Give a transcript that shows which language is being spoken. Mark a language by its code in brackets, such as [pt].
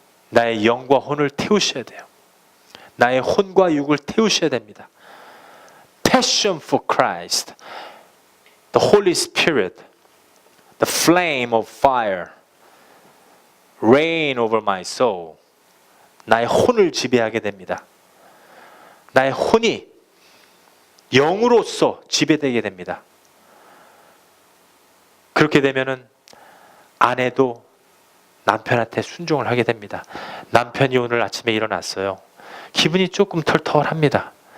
[ko] 나의 영과 혼을 태우셔야 돼요. 나의 혼과 육을 태우셔야 됩니다. [en] Passion for Christ, the Holy Spirit, the flame of fire, reign over my soul. [ko] 나의 혼을 지배하게 됩니다. 나의 혼이 영으로서 지배되게 됩니다. 그렇게 되면은 아내도 남편한테 순종을 하게 됩니다. 남편이 오늘 아침에 일어났어요. 기분이 조금 털털합니다.